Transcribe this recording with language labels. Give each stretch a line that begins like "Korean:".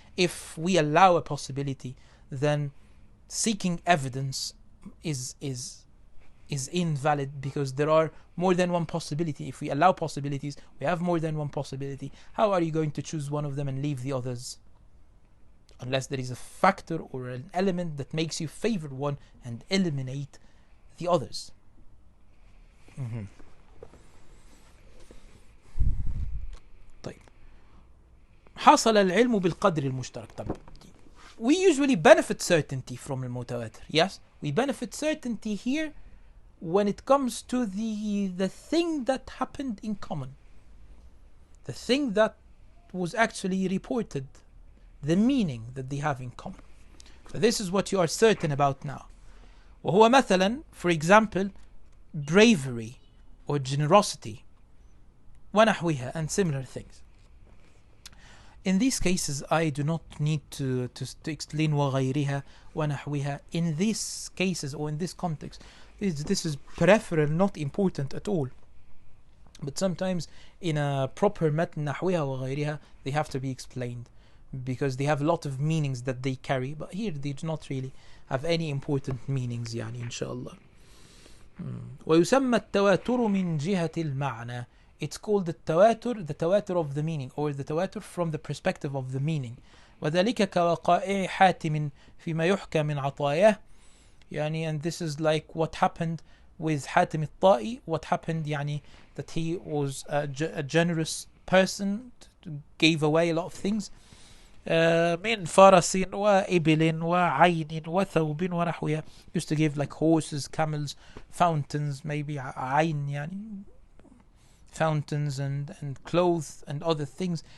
English: If we allow a possibility, then seeking evidence is invalid, because there are more than one possibility. If we allow possibilities, we have more than one possibility. How are you going to choose one of them and leave the others? Unless there is a factor or an element that makes you favor one and eliminate the others.
Arabic: طيب, حصل العلم بالقدر المشترك.
English: طب, we usually benefit certainty from المتواتر. Yes, we benefit certainty here when it comes to the thing that happened in common, the thing that was actually reported, the meaning that they have in common. So this is what you are certain about now.
Arabic: وهو مثلا,
English: for example, bravery or generosity
Arabic: ونحوها
English: and similar things. In these cases, I do not need to explain
Arabic: وغيرها ونحوها.
English: In these cases or in this context, this is peripheral, not important at all. But sometimes in a proper
Arabic: متن نحوها وغيرها,
English: they have to be explained because they have a lot of meanings that they carry. But here they do not really have any important meanings
Arabic: يعني إن شاء الله. ويسمى التواتر من جهة المعنى.
English: It's called the tawatur of the meaning, or the tawatur from the perspective of the meaning.
Arabic: وذلك كوقائع حاتم فيما يحكى من عطاياه. يعني,
English: and this is like what happened with حاتم الطائي. What happened
Arabic: يعني
English: that he was a generous person, gave away a lot of things.
Arabic: من فرس وإبل وعين وثوب ونحوها.
English: Used to give like horses, camels, fountains, maybe
Arabic: عين يعني
English: fountains and clothes and other things.